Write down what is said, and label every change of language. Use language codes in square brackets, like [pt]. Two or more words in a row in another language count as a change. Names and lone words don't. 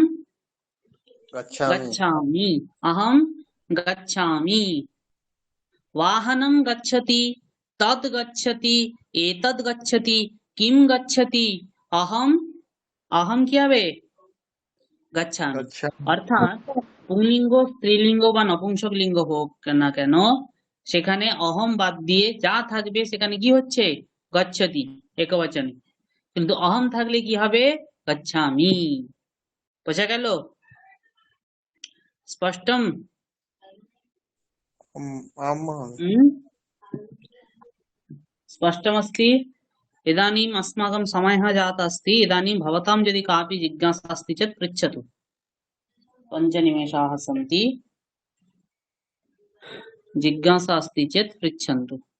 [sa] गच्छामि गच्छामि, अहं गच्छामि। वाहनं गच्छति, तद् गच्छति, एतद् गच्छति, किं गच्छति, अहम अहम क्या वे गच्छामि। गच्छामि [bn] অর্থাৎ পুংলিঙ্গ স্ত্রীলিঙ্গ বা নপুংসক লিঙ্গ হোক না কেন সেখানে অহম বাদ দিয়ে যা থাকবে সেখানে কি হচ্ছে গচ্ছতি একবচনে, কিন্তু অহম থাকলে কি হবে গচ্ছামি। বোঝা গেল? স্পষ্টম? [sa] आं महोदय হুম? स्पष्टमस्ति? इदानीम् अस्माकं समयः जातः अस्ति। इदानीं भवतां यदि कापि जिज्ञासा अस्ति चेत् पृच्छतु। 5 निमेषाः सन्ति। जिज्ञासा अस्ति चेत् पृच्छन्तु।